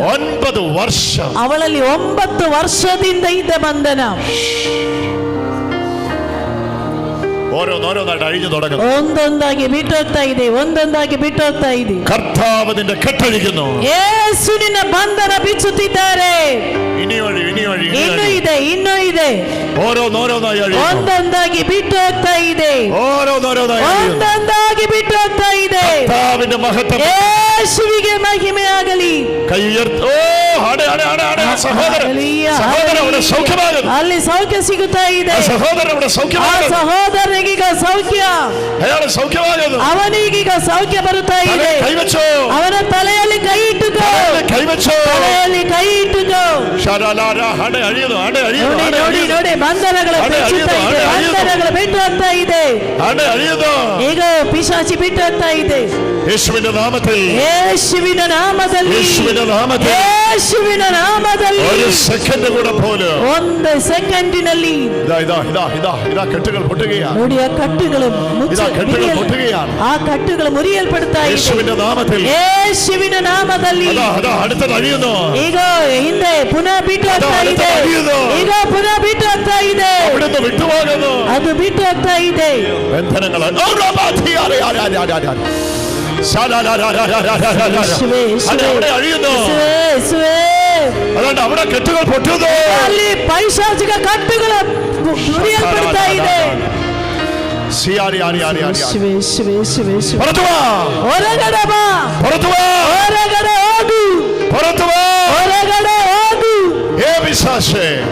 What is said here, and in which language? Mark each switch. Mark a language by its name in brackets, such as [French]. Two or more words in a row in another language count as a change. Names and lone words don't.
[Kannada] 9 ವರ್ಷ ಅವಳಲ್ಲಿ 9 ವರ್ಷದಿಂದ ಇದ್ದ ಬಂಧನ [Malayalam] ഓരോന്നോരോന്നായിട്ട് അഴിഞ്ഞു തുടങ്ങുന്നു. [Kannada] ಒಂದೊಂದಾಗಿ ಬಿಟ್ಟು ಹೋಗ್ತಾ ಇದೆ. ಒಂದೊಂದಾಗಿ ಬಿಟ್ಟು ಹೋಗ್ತಾ ಇದೆ. [Malayalam] കർത്താവ് നിന്റെ കെട്ടഴിക്കുന്നു. [Kannada] യേശു ನಿನ್ನ ಬಂಧನ ಬಿಚ್ಚುತ್ತಿದ್ದಾರೆ. ಇನ್ನೂ ಇದೆ [Malayalam] ഓരോന്നോരോന്നായി അഴിയുന്നു. [Kannada] ಒಂದೊಂದಾಗಿ ಬಿಟ್ಟು ಹೋಗ್ತಾ ಇದೆ. ಒಂದೊಂದಾಗಿ ಬಿಟ್ಟು ಹೋಗ್ತಾ ಇದೆ. [Malayalam] കർത്താവിന്റെ മഹത്വം [Kannada] യേശുവിಗೆ ಮಹಿಮೆ ಆಗಲಿ. [Malayalam] കൈ ഉയർത്തി. [Kannada] ಅಲ್ಲಿ ಸೌಖ್ಯ ಸಿಗುತ್ತಾ ಇದೆ. ಸಹೋದರನಿಗೀಗ ಸೌಖ್ಯ. ಅವನಿಗೀಗ ಸೌಖ್ಯ ಬರುತ್ತಾ ಇದೆ. ಅವನ ತಲೆಯಲ್ಲಿ ಕೈ ಇಟ್ಟುಕೋ. ತಲೆಯಲ್ಲಿ ಕೈ ಇಟ್ಟುಕೋ. ನೋಡಿ ನೋಡಿ ಬಂಧನಗಳು ಬಿಟ್ಟು ಹೋಗ್ತಾ ಇದೆ. ಈಗ ಪಿಶಾಚಿ ಬಿಟ್ಟು ಹೋಗ್ತಾ ಇದೆ. [Malayalam] യേശുവിന്റെ നാമത്തിൽ ഒരു സെക്കൻഡ് കൂടെ പോലും. [Kannada] ಒಂದು ಸೆಕೆಂಡಿನಲ್ಲಿ [Malayalam] കെട്ടുകൾ പൊട്ടുകയാണ്. [Kannada] ನೋಡಿ ಆ ಕಟ್ಟುಗಳು [Malayalam] പൊട്ടുകയാണ്. [Kannada] ಆ ಕಟ್ಟುಗಳು ಮುರಿಯಲ್ಪಡ್ತಾ ಇದೆ. [Malayalam] യേശുവിന്റെ നാമത്തിൽ. [Kannada] ಯೇಸುವಿನ ನಾಮದಲ್ಲಿ. [Malayalam] അടുത്തത് അഴിയുന്നു. [Kannada] ಈಗ ಹಿಂದೆ ಪುನಃ ಬಿಟ್ಟು ಹೋಗ್ತಾ ಇದೆ. ಈಗ ಪುನಃ ಬಿಟ್ಟು ಹೋಗ್ತಾ ಇದೆ. [Malayalam] അവിടുന്ന് വിട്ടുപോകുന്നു. [Kannada] ಅದು ಬಿಟ್ಟು ಹೋಗ್ತಾ ಇದೆ. [Malayalam] ബന്ധനങ്ങൾ അതുകൊണ്ട് അവിടെ കെട്ടുകൾ പൊട്ടുന്നു. [Kannada] ಅಲ್ಲಿ ಪೈಶಾಚಿಕ ಕಟ್ಟುಗಳು ಮುರಿಯಲ್ಪಡ್ತಾ ಇದೆ. ಹೊರಗಡೆ ಬಾ. ಹೊರಗಡೆ ಹೋಗು. ಹೊರಗಡೆ ಹೋಗು. ಏ ವಿಶ್ವಾಸೆ.